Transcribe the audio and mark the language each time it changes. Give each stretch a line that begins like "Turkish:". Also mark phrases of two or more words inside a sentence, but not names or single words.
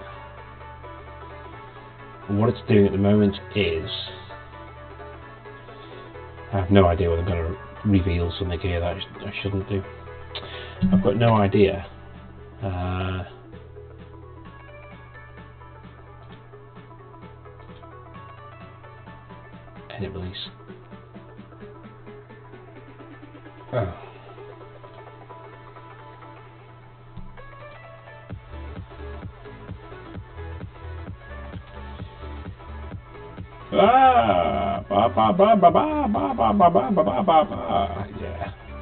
English: And what it's doing at the moment is, I have no idea whether I'm going to reveal something here that I shouldn't do. I've got no idea. Edit release. Oh. Ah, ba ba ba ba ba ba ba ba ba ba ba ba. Yeah.